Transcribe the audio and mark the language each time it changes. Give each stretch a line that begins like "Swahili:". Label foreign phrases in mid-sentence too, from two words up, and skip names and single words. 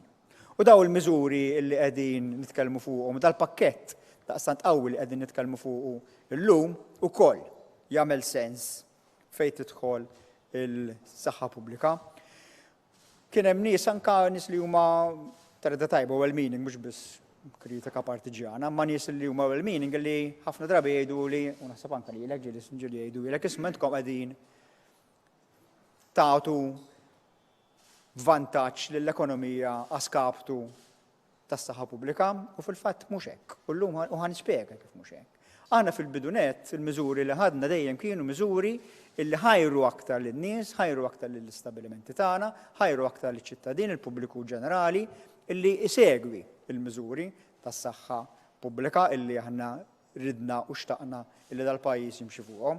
Maltese: U daw il-miżuri li qegħdin nitkellmu fuqhom dal-pakkett daqstant qawwi li qegħdin nitkellmu fuqu illum ukoll jagħmel sens fejn tidħol il-saħħa pubblika. Kien hemm nies anke nies li huma tarda tajba well-meaning mhux biss kritika partiġjana, ma nies li huma well-meaning li ħafna drabi jgħidu li u naħseb anke lilek ġieli jgħidu lilek isma' intkom qegħdin tagħtu vantaġġ lill-ekonomija għaskaptu tas-saħħa pubblika u fil-fatt mhux hekk. U llum ħanispjega kif mhux hekk. Aħna fil-bidunet il-miżuri li ħadna dejjem kienu miżuri illi ħajru aktar lin-nies, ħajru aktar lill-istabilimenti tagħna, ħajru aktar liċ-ċittadin, il-pubbliku ġenerali illi isegwi il-miżuri tas-saħħa pubblika illi aħna ridna u xtaqna illi dal-pajjiż jimxi fuqhom.